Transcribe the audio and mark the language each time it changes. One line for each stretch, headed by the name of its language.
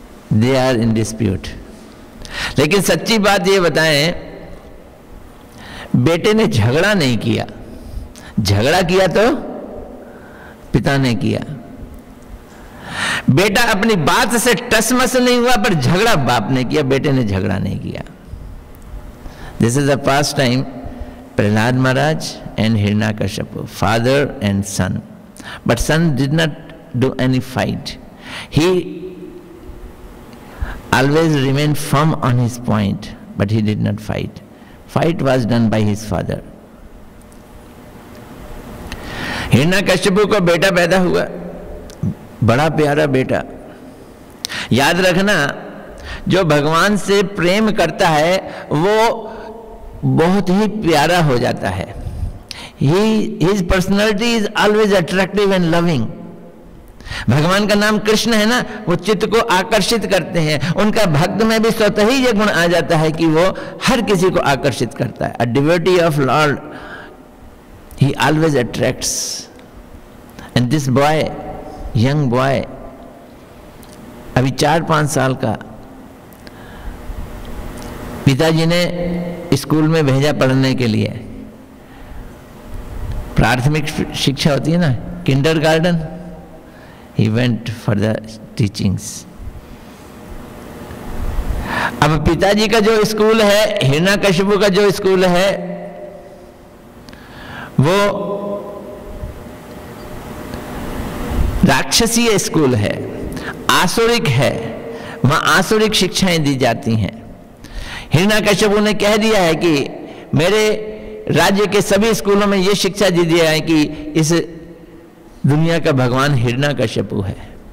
English: They are in dispute.
Hindi: लेकिन सच्ची बात ये बताएं, बेटे ने झगड़ा नहीं किया, झगड़ा किया तो पिता ने किया। बेटा अपनी बात से टसमस नहीं हुआ, पर झगड़ा बाप ने किया, बेटे ने झगड़ा नहीं किया।
English: This is the past time Prahlad Maharaj and Hiranyakashyap, father and son. But son did not do any fight, he always remained firm on his point, but he did not fight. Fight was done by his father.
Hindi: Hiranyakashyap को बेटा पैदा हुआ, बड़ा प्यारा बेटा। याद रखना, जो भगवान से प्रेम करता है वो बहुत ही प्यारा हो जाता है।
English: His personality is always attractive and loving.
Hindi: भगवान का नाम कृष्ण है ना, वो चित्त को आकर्षित करते हैं। उनका भक्त में भी स्वतः ही ये गुण आ जाता है कि वो हर किसी को आकर्षित करता है।
English: A devotee of Lord, he always attracts. And this boy, young boy,
Hindi: अभी 4-5 साल का, पिताजी ने स्कूल में भेजा पढ़ने के लिए। प्राथमिक शिक्षा होती है ना, kindergarten.
English: He went for the teachings.
Hindi: अब पिताजी का जो स्कूल है, हिरण्यकश्यप का जो स्कूल है, वो राक्षसीय स्कूल है, आसुरिक है। वहां आसुरिक शिक्षाएं दी जाती हैं। हिरण्यकश्यप ने कह दिया है कि मेरे राज्य के सभी स्कूलों में यह शिक्षा दी दिया है कि इस दुनिया का भगवान हिरण्यकश्यप है।